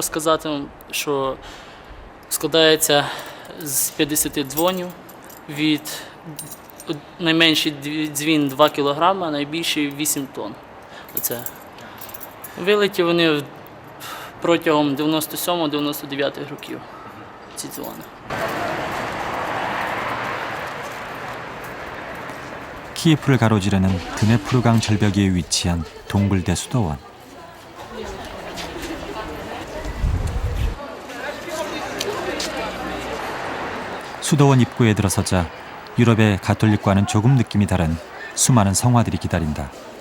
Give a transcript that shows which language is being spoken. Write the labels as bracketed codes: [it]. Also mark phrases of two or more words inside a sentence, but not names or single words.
[uk] розказати, що складається з 50 дзвонів. Від найменший дзвін 2 кг, а найбільший 8 тонн. Оце. Вилиті вони протягом 97-99 років, ці дзвони. [ko] 키예프를 가로지르는 드네프르강 절벽에 위치한 동굴대 수도원. 수도원 입구에 들어서자 유럽의 가톨릭과는 조금 느낌이 다른 수많은 성화들이 기다린다.